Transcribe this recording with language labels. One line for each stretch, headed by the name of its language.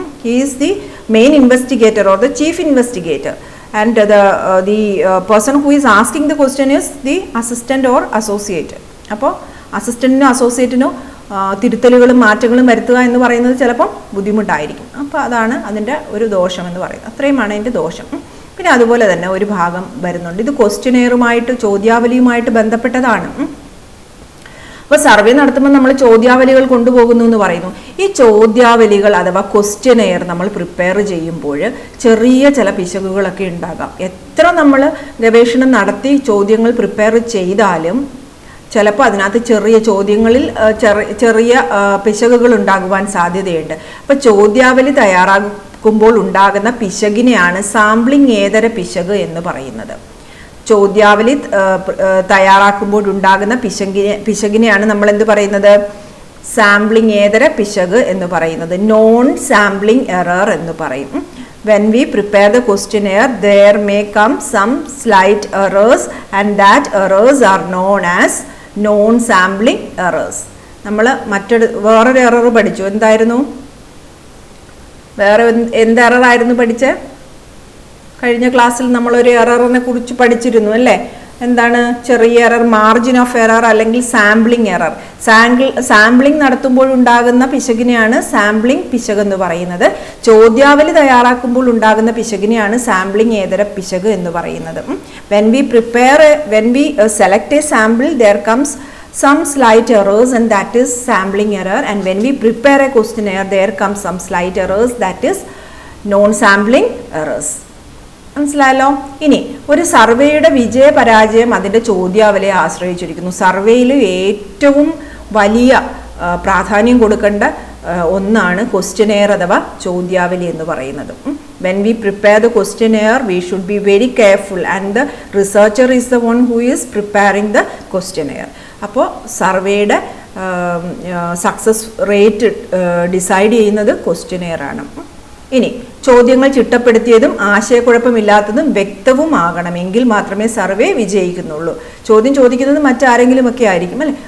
English: He is the main investigator or the chief investigator, and the person who is asking the question is the assistant or associate.
Malayalam: അപ്പോൾ അസിസ്റ്റന്റിനോ അസോസിയേറ്റിനോ തിരുത്തലുകളും മാറ്റങ്ങളും വരുത്തുക എന്ന് പറയുന്നത് ചിലപ്പം ബുദ്ധിമുട്ടായിരിക്കും. അപ്പോൾ അതാണ് അതിൻ്റെ ഒരു ദോഷം എന്ന് പറയുന്നത്. അത്രയുമാണ് അതിൻ്റെ ദോഷം. പിന്നെ അതുപോലെ തന്നെ ഒരു ഭാഗം വരുന്നുണ്ട്, ഇത് ക്വസ്റ്റ്യനെയറുമായിട്ട് ചോദ്യാവലിയുമായിട്ട് ബന്ധപ്പെട്ടതാണ്. അപ്പോൾ സർവേ നടത്തുമ്പോൾ നമ്മൾ ചോദ്യാവലികൾ കൊണ്ടുപോകുന്നു എന്ന് പറയുന്നു. ഈ ചോദ്യാവലികൾ അഥവാ ക്വസ്റ്റ്യനെയർ നമ്മൾ പ്രിപ്പയർ ചെയ്യുമ്പോൾ ചെറിയ ചില പിശകുകളൊക്കെ ഉണ്ടാകാം. എത്ര നമ്മൾ ഗവേഷണം നടത്തി ചോദ്യങ്ങൾ പ്രിപ്പയർ ചെയ്താലും ചിലപ്പോൾ അതിനകത്ത് ചെറിയ ചോദ്യങ്ങളിൽ ചെറിയ പിശകുകൾ ഉണ്ടാകുവാൻ സാധ്യതയുണ്ട്. അപ്പോൾ ചോദ്യാവലി തയ്യാറാക്കുമ്പോൾ ഉണ്ടാകുന്ന പിശകിനെയാണ് സാമ്പിളിംഗ് ഏതര പിശക് എന്ന് പറയുന്നത്. ചോദ്യാവലി തയ്യാറാക്കുമ്പോൾ ഉണ്ടാകുന്ന പിശകിനെയാണ് നമ്മൾ എന്ത് പറയുന്നത്? സാമ്പിളിംഗ് ഏതര പിശക് എന്ന് പറയുന്നത്. നോൺ സാമ്പിളിംഗ് എറർ എന്ന് പറയും.
English: When we prepare the questionnaire, there may come some slight errors, and that errors are known as non sampling errors.
Malayalam: നമ്മൾ വേറൊരു എറർ പഠിച്ചു. എന്തായിരുന്നു? വേറെ എന്ത് എററായിരുന്നു പഠിച്ചേ? കഴിഞ്ഞ ക്ലാസ്സിൽ നമ്മളൊരു എററിനെ കുറിച്ച് പഠിച്ചിരുന്നു അല്ലേ? എന്താണ്? ചെറിയ എറർ, മാർജിൻ ഓഫ് എറർ അല്ലെങ്കിൽ സാമ്പിളിംഗ് എറർ. സാമ്പിളിംഗ് നടത്തുമ്പോൾ ഉണ്ടാകുന്ന പിശകിനെയാണ് സാമ്പിളിംഗ് പിശക് എന്ന് പറയുന്നത്. ചോദ്യാവലി തയ്യാറാക്കുമ്പോൾ ഉണ്ടാകുന്ന പിശകിനെയാണ് സാമ്പിളിംഗ് ഏതര പിശക് എന്ന് പറയുന്നത്.
English: When we select a sample, there comes some slight errors, and that is sampling error. And when we prepare a questionnaire, there comes some slight errors, that is non-sampling errors.
Malayalam: മനസ്സിലായല്ലോ? ഇനി ഒരു സർവേയുടെ വിജയപരാജയം അതിൻ്റെ ചോദ്യാവലിയെ ആശ്രയിച്ചിരിക്കുന്നു. സർവേയിൽ ഏറ്റവും വലിയ പ്രാധാന്യം കൊടുക്കേണ്ട ഒന്നാണ് ക്വസ്റ്റ്യനെയർ അഥവാ ചോദ്യാവലി എന്ന് പറയുന്നത്. When we prepare the questionnaire, we should be very careful, and the researcher is the one who is preparing the questionnaire. അപ്പോൾ സർവേയുടെ സക്സസ് റേറ്റ് ഡിസൈഡ് ചെയ്യുന്നത് ക്വസ്റ്റ്യനെയർ ആണ്. ഇനി ചോദ്യങ്ങൾ ചിട്ടപ്പെടുത്തിയതും ആശയക്കുഴപ്പമില്ലാത്തതും വ്യക്തവുമാകണമെങ്കിൽ മാത്രമേ സർവേ വിജയിക്കുന്നുള്ളൂ. ചോദ്യം ചോദിക്കുന്നത് മറ്റാരെങ്കിലും ഒക്കെ ആയിരിക്കും അല്ലേ?